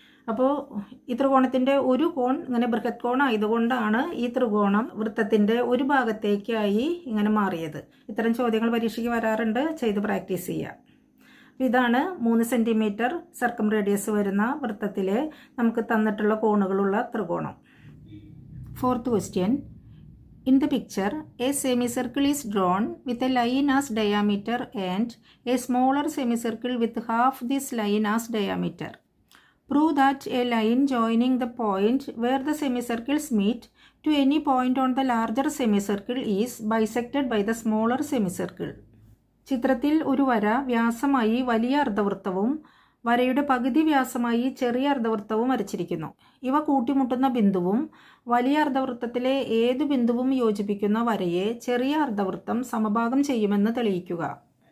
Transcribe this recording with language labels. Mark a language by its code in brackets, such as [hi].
[ml] അപ്പോൾ ഈ ത്രികോണത്തിൻ്റെ ഒരു കോൺ ഇങ്ങനെ ബൃഹത് കോൺ ആയതുകൊണ്ടാണ് ഈ ത്രികോണം വൃത്തത്തിൻ്റെ ഒരു ഭാഗത്തേക്കായി ഇങ്ങനെ മാറിയത്. ഇത്തരം ചോദ്യങ്ങൾ പരീക്ഷയ്ക്ക് വരാറുണ്ട്. ചെയ്ത് പ്രാക്ടീസ് ചെയ്യുക. ഇതാണ് 3 സെൻറ്റിമീറ്റർ സർക്കം റേഡിയസ് വരുന്ന വൃത്തത്തിലെ നമുക്ക് തന്നിട്ടുള്ള കോണുകളുള്ള ത്രികോണം. [en] 4th question. In the picture, a semicircle is drawn with a line as diameter and a smaller semicircle with half this line as diameter. Prove that a line joining the point where the semicircles meet to any point on the larger semicircle is bisected by the smaller semicircle. [ml] ചിത്രത്തിൽ ഒരു വര വ്യാസമായി വലിയ അർദ്ധവൃത്തവും വരയുടെ പകുതി വ്യാസമായി ചെറിയ അർദ്ധവൃത്തവും വരച്ചിരിക്കുന്നു. ഇവ കൂട്ടിമുട്ടുന്ന ബിന്ദുവും വലിയ അർദ്ധവൃത്തത്തിലെ ഏതു ബിന്ദുവും യോജിപ്പിക്കുന്ന വരയെ ചെറിയ അർദ്ധവൃത്തം സമഭാഗം ചെയ്യുമെന്ന് തെളിയിക്കുക.